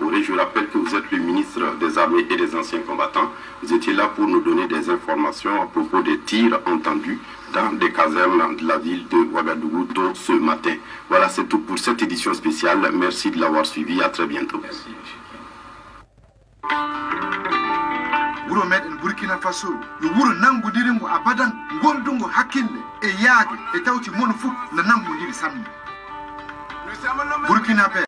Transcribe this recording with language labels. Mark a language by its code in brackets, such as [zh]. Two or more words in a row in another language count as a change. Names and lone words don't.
[fr] Je rappelle que vous êtes le ministre des Armées et des Anciens Combattants. Vous étiez là pour nous donner des informations à propos des tirs entendus dans des casernes de la ville de Ouagadougou tôt ce matin. Voilà, c'est tout pour cette édition spéciale. Merci de l'avoir suivi. À très bientôt. Merci, monsieur. [ff] wuro meɗen Burkina Faso yo wuro nangudiringo abadan gondungo hakkille e yaage e tawti mon fof no nangudiri sammi Burkina Faso